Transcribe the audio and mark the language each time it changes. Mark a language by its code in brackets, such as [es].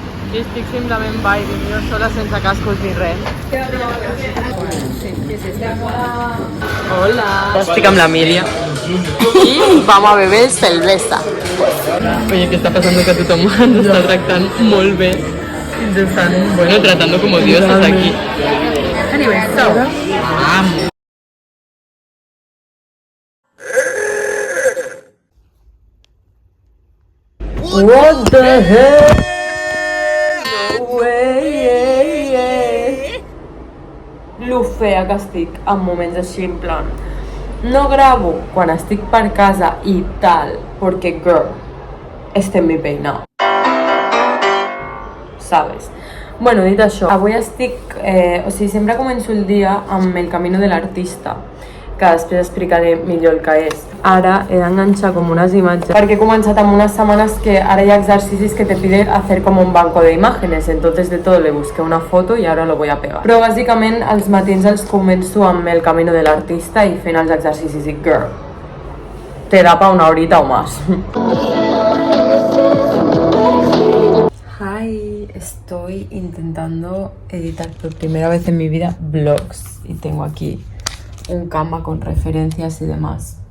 [ca] I estic simplement [en] vibing [ca] jo sola sense cascos ni res. [es] Hola. [ca] Estic amb la Míria. I [es] vamos a beber cerveza. Oye, ¿qué está pasando? [ca] Que tothom ens està tractant molt bé. Ens estan, [es] bueno, tratando como dioses aquí. [en] Anyway, so. What the hell? No way. [ca] Lo fea que estic en moments així, en plan. No gravo quan estic per casa i tal, perquè, girl, [es] este en mi peinado. ¿Sabes? [ca] Bueno, dit això, avui estic... o sigui, sempre començo el dia amb el camino de l'artista, que després explicaré millor el que és. Ara he d'enganxar com unes imatges, perquè he començat amb unes setmanes que ara hi ha exercicis que [es] te pide hacer como un banco de imágenes, entonces de todo le busqué una foto y ahora lo voy a pegar. [ca] Però bàsicament els matins els començo amb el camino de l'artista i fent els exercicis i girl, [es] te da pa una horita o más. Hi, estoy intentando editar por primera vez en mi vida vlogs y tengo aquí un Canva con referencias y demás.